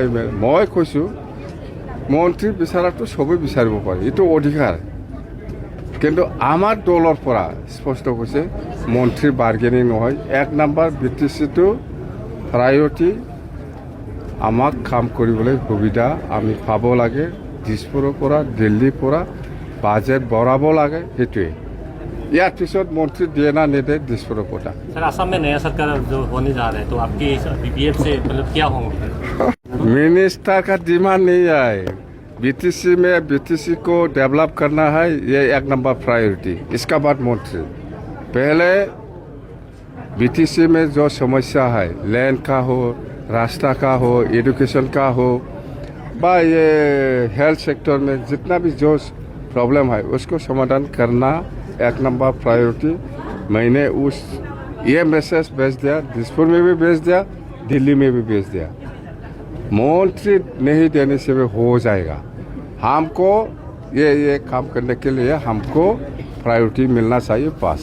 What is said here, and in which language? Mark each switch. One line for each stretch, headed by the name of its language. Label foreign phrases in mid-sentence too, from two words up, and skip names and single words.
Assamese: মই কৈছোঁ মন্ত্ৰী বিচাৰাটো চবেই বিচাৰিব পাৰে এইটো অধিকাৰ কিন্তু আমাৰ দলৰ পৰা স্পষ্ট কৈছে মন্ত্ৰী বাৰ্গেনিং নহয় 1 নম্বৰ BTCটো প্ৰায়ৰিটি আমাক কাম কৰিবলৈ সুবিধা আমি পাব লাগে দিছপুৰৰ পৰা দিল্লীৰ পৰা বাজেট বঢ়াব লাগে সেইটোৱে ইয়াৰ পিছত মন্ত্ৰী দিয়ে না নিদে দিছপুৰৰ কথা
Hindi: सर असम में नया सरकार जो होने जा रहा है तो आपके BPF से मतलब क्या होंगे मिनिस्टर का डिमांड नहीं है BTC में BTC को डेवलप करना है ये 1 नंबर प्रायोरिटी इसका बाद मंत्री पहले BTC में जो समस्या है लैंड का हो रास्ता का हो एजुकेशन का हो बा ये
English: health sector
Hindi: में जितना भी जो प्रॉब्लम है उसको समाधान करना 1 नंबर प्रायोरिटी मैंने ये मैसेज भेज दिया दिसपुर में भी भेज दिया दिल्ली में भी भेज दिया मंत्री नहीं देने से भी हो जाएगा हमको ये काम करने के लिए हमको प्रायोरिटी मिलना चाहिए बस